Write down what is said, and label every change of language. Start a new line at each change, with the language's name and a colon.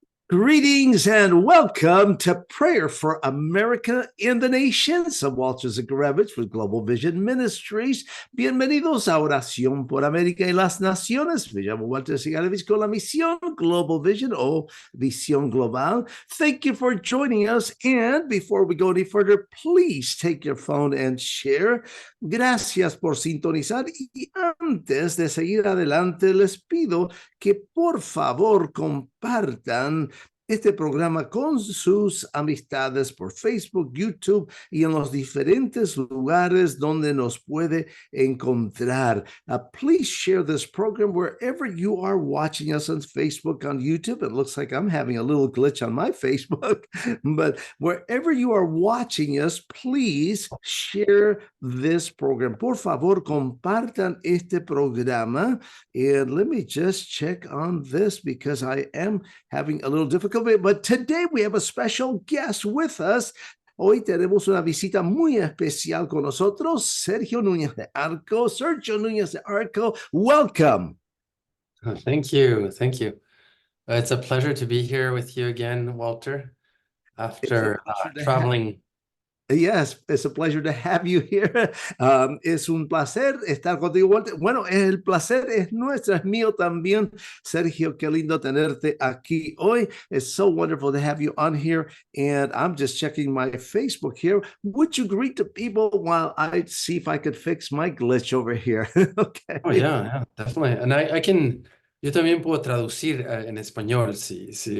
English: Greetings and welcome to Prayer for America and the Nations. I'm Walter Zagarevich with Global Vision Ministries.
Spanish: Bienvenidos a Oración por América y las Naciones. Me llamo Walter Zagarevich con la misión Global Vision o Visión Global.
English: Thank you for joining us. And before we go any further, please take your phone and share.
Spanish: Gracias por sintonizar. Y antes de seguir adelante, les pido que por favor compartan este programa con sus amistades por Facebook, YouTube y en los diferentes lugares donde nos puede encontrar.
English: Please share this program wherever you are watching us on Facebook, on YouTube. It looks like I'm having a little glitch on my Facebook, but wherever you are watching us, please share this program.
Spanish: Por favor, compartan este programa.
English: And let me just check on this because I am having a little difficulty. But today we have a special guest with us.
Spanish: Hoy tenemos una visita muy especial con nosotros, Sergio Núñez de Arco.
English: Sergio Núñez de Arco, welcome. Thank you. Thank you. It's a pleasure to be here with you again, Walter, after traveling. Yes, it's a pleasure to have you here.
Spanish: Es un placer estar contigo, Walter. Bueno, el placer es nuestro, es mío también. Sergio, qué lindo tenerte aquí hoy.
English: It's so wonderful to have you on here. And I'm just checking my Facebook here. Would you greet the people while I see if I could fix my glitch over here? Okay. Oh, yeah, definitely. And I can,
Spanish: yo también puedo traducir en español, sí.